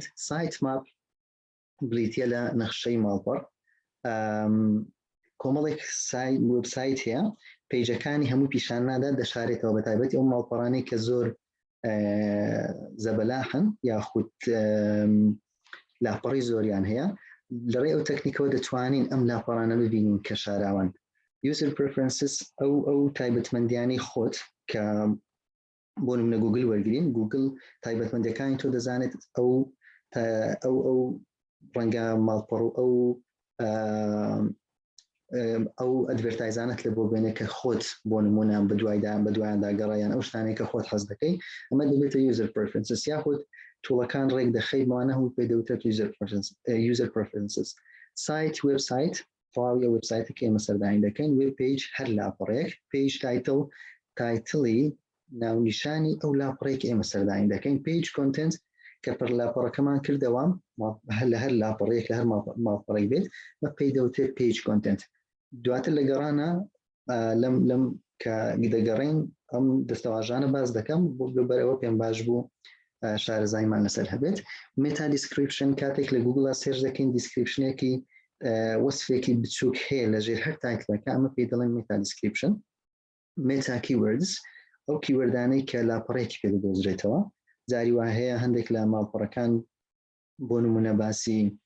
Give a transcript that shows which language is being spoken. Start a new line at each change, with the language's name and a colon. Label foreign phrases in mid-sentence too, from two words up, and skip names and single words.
English: site map
Central Kurdish: بریتە لە نەخشەی ماڵپەڕ کۆمەڵێک وێبسایت هەیە پیجەکانی هەموو پیشان نادا دەشارێتەوە بە تایبەتی ئەو ماڵپەڕانەی کە زۆر زەبەلاحن یاخود لاپەڕی زۆریان هەیە لەڕێ ئەو تەکنیکەوە دەتوانین ئەم لاپەڕانە ببینین کە شاراون. user preferences ئەو تایبەتمەندیانی خۆت کە بۆ نمونە گوگل وەرگرین گوگل تایبەتمەندیەکانی تۆ دەزانێت ئەو ئەو ڕەنگە ماڵپەڕ و ئەو ئەدڤێرتایزانت لە بۆ بێنێ کە خۆت بۆ نمونە بەدوایاندا گەڕایان ئەو شتانەی کە خۆت حەز دەکەی ئەمە دەبێتە
English: user preferences
Central Kurdish: یاخود توڵەکان ڕێک دەخەیتمانە و پێ دەوترێت
English: user preferences
Central Kurdish: سایت وێبسایت تەواوی ئەو وێبسایتە کە ئێمە سەردانی دەکەین
English: web page
Central Kurdish: هەر لاپەڕێک پیج تایتڵی ناونیشانی ئەو لاپەڕێک ئێمە سەردانی دەکەین
English: page content
Central Kurdish: کە پڕ لاپەڕەکەمان کردەوە لە هەر لاپەڕێک لە هەر ماڵپەڕێک بێت بە پێی دەوترێت
English: page content
Central Kurdish: دواتر لە گەڕانە لەم کە دەگەڕین ئەم دەستەواژانە باز دەکەم بۆ بەرەوە پێم باش بوو شارەزایمان لەسەر هەبێت
English: meta description
Central Kurdish: کاتێک لە گوگڵ سێرچ دەکەین دیسکریپشنێکی وەسفێکی بچووک هەیە لەژێر هەر تایتڵەکە ئەمە پێی دەڵێن
English: meta description meta keywords
Central Kurdish: ئەو کیوەردانەی کە لاپەڕێکی پێ دەدۆزرێتەوە جاری وا هەیە هەندێک لە ماڵپەڕەکان بۆ نمونە باسی